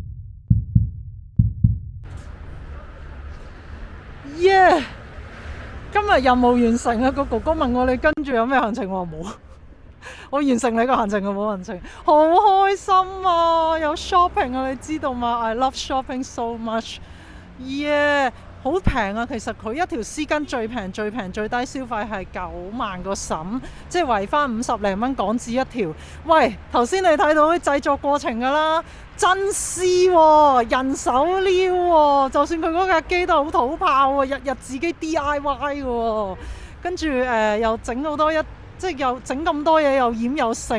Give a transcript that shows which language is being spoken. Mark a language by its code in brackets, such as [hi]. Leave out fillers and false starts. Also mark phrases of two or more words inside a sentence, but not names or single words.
[yue] Yeah！今今日任務完成啊！個哥哥問我你跟住有咩行程，我話冇。我完成你個行程啊，冇行程，好開心啊！有 shopping 啊，你知道嘛？ [en] I love shopping so much， yeah， [yue] 好平啊！其實佢一條絲巾最平最低消費係9萬個審，即係圍翻50零蚊港紙一條。喂，頭先你睇到啲製作過程㗎啦，真絲喎，人手撩喎，就算佢嗰架機都好土炮喎，日日自己 DIY 嘅喎，跟住又整好多即係又整咁多嘢，又染又剩。